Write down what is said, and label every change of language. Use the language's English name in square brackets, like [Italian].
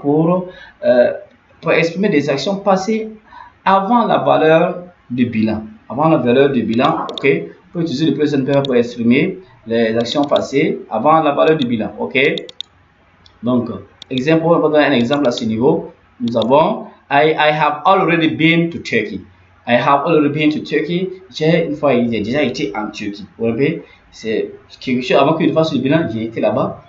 [French] Pour exprimer des actions passées avant la valeur de bilan. Avant la valeur de bilan, ok? On peut utiliser le present perfect pour exprimer les actions passées avant la valeur de bilan. Ok? Donc, exemple, on va donner un exemple à ce niveau. Nous avons [English] I have already been to Turkey. I have already been to Turkey. [French] J'ai déjà été en Turquie. Vous voyez, c'est quelque chose avant que je fasse le bilan, j'ai été là-bas.